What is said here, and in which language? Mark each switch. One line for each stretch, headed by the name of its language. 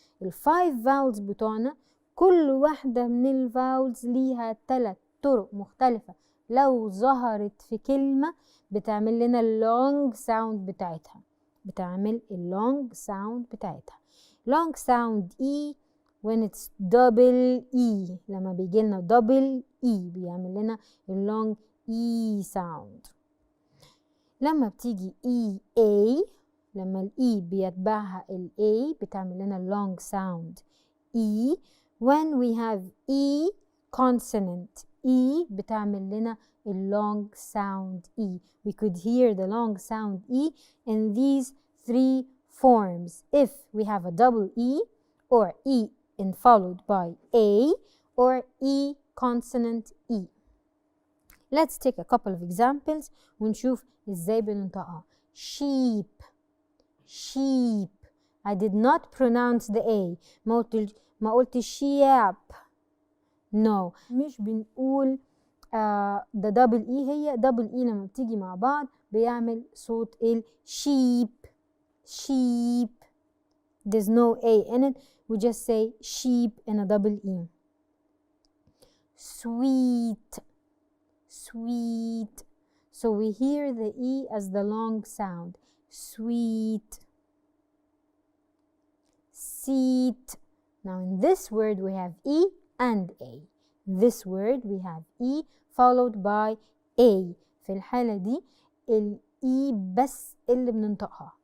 Arabic: ال 5 vowels بتوعنا كل واحدة من الفاولز ليها 3 طرق مختلفة لو ظهرت في كلمة بتعمل لنا اللونج ساوند بتاعتها. بتعمل اللونج ساوند بتاعتها.
English: long sound E when it's double E.
Arabic: لما بيجي لنا double E بيعمل لنا اللونج E sound. لما بتيجي E A، لما ال E بيتبعها ال A بتعمل لنا long sound E.
English: when we have E consonant E بتعمل لنا long sound E. We could hear the long sound E in these 3 forms. If we have a double E, or E followed by A, or E consonant E. Let's take a couple of examples ونشوف ازاي بننطقها. sheep sheep. I did not pronounce the A.
Arabic: ما قلت sheep.
English: no.
Arabic: مش بنقول ده double E. هي double E لما بتيجي مع بعض بيعمل صوت ال sheep sheep.
English: There's no A in it. We just say sheep in a double E. sweet sweet. So we hear the E as the long sound. sweet. seat. Now in this word we have E and A. This word we have E followed by A.
Arabic: في الحالة دي ال E بس اللي بننطقها.